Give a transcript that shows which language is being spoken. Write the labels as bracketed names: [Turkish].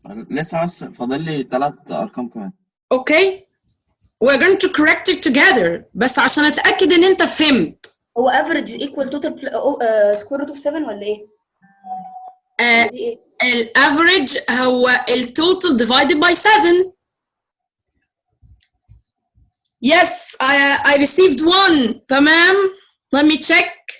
[Arabic] لسه بس فاضل لي 3 أرقام كمان. [English] Okay. We're going to correct it together [Arabic] بس عشان أتأكد إن أنت فهمت. هو average equal total square root of 7 ولا ايه؟ دي ايه؟ الافريج هو التوتال divided by 7. [English] Yes, I received one. تمام. Let me check.